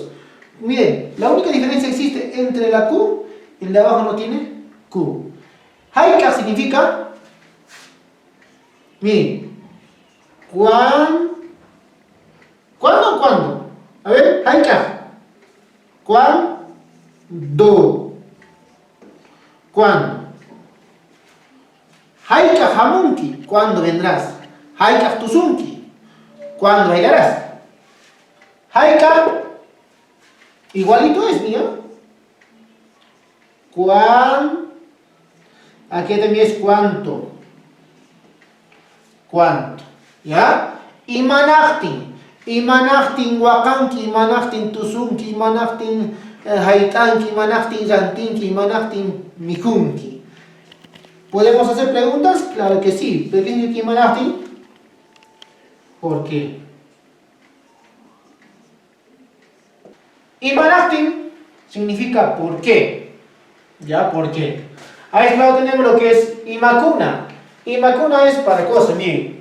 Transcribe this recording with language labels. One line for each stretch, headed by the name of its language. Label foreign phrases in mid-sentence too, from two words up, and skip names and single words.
Spanish: Miren, la única diferencia existe entre la Q y el de abajo no tiene Q. Haikaj significa, miren, ¿cuándo? A ver, haikaj. ¿Cuándo?
Quechua: Haikaj hamunki,
Spanish: ¿cuándo vendrás?
Quechua: Haikaj tusunki,
Spanish: ¿cuándo llegarás? Haikaj, igualito es, mira. Aquí también es cuánto. ¿Cuánto? ¿Ya?
Quechua: Imanachtin wakanki, imanachtin tusunki, imanachtin haitanki, imanachtin rantinki, imanachtin mikunki.
Spanish: ¿Podemos hacer preguntas? Claro que sí. ¿Pero qué significa imanachtin? ¿Por qué? Imanachtin significa ¿por qué? ¿Ya? ¿Por qué? A este lado tenemos lo que es imakuna. Imakuna es para cosas, miren.